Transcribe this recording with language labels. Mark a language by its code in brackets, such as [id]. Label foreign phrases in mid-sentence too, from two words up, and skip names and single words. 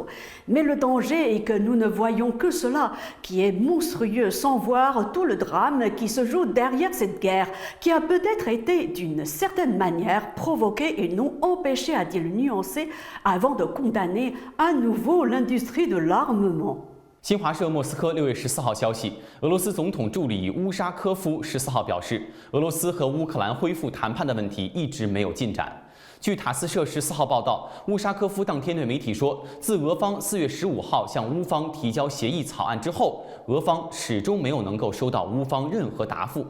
[fr] Mais le danger est que nous ne voyons que cela, qui est monstrueux, sans voir tout le drame qui se joue derrière cette guerre, qui a peut-être été d'une certaine manière provoquée et non empêchée, a-t-il nuancé, avant de condamner à nouveau l'industrie de l'armement. [zh] 新华社莫斯科6月14号消息，俄罗斯总统助理乌沙科夫14号表示，俄罗斯和乌克兰恢复谈判的问题一直没有进展。据塔斯社14号报道，乌沙科夫当天对媒体说，自俄方4月15号向乌方提交协议草案之后，俄方始终没有能够收到乌方任何答复。